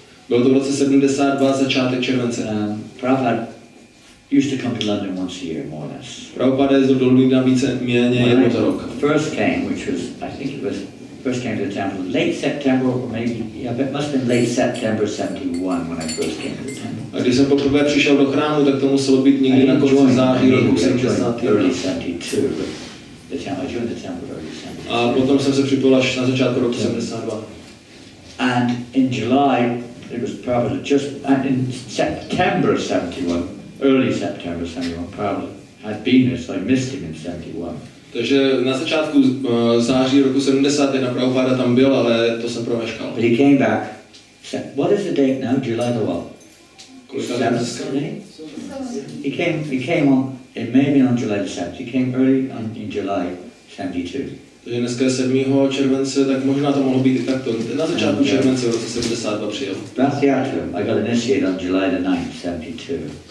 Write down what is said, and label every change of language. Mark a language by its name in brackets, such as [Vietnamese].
[Czech] Bylo to v roce 72, začátek července. [English] Prabhupada used to come to London once a year, more or less. [Czech] Prabhupada jezdil do Londýna víceméně jednou za rok. [English] First came, which was, I think it was, first came to the temple late September, or maybe, yeah, it must have been late September 71 when I first came to the temple. [Czech] A když jsem poprvé přišel do chrámu, tak to muselo být někdy na konci září roku 71. [English] Early 72, but I joined the temple early 72. [Czech] A potom jsem se připojil až na začátku roku 72. [English] And in July, it was probably and in September 71, early September 71, probably had been there, so I missed him in 71. [Czech] Takže na začátku září roku 71 Prabhupada tam byl, ale to jsem promeškal. [English] But he came back. What is the date now? July the what? He came on, it may be on July the 7th. He came early in July 72. [Czech] Takže dneska je 7. července, tak možná to mohlo být i takto. Na začátku července v roce 72 přijel. [English] I got initiated on July the 9th, 72.